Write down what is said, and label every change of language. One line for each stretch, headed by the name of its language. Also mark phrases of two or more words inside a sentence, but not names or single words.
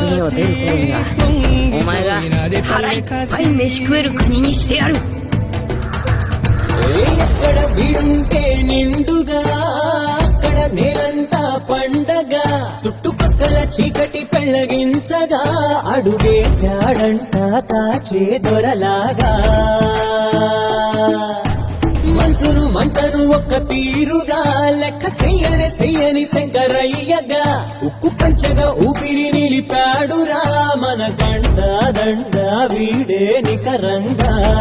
Japanese: 出る頃にはお前が腹いっぱい飯食える国にしてやる。
Telugu: ఎక్కడ వీడుంటే నిండుగా అక్కడ నేలంతా పండగ చుట్టుపక్కల చీకటి పెళ్ళగించగా అడుగేశాడంట కాచే దొరలాగా మనసును మంటను ఒక్క తీరుగా లెక్క చెయ్యని శంకరయ్యగా ఉక్కు పంచగా ఊపిరి నిలిపాడురా మన గంట దండ వీడే నికరంగా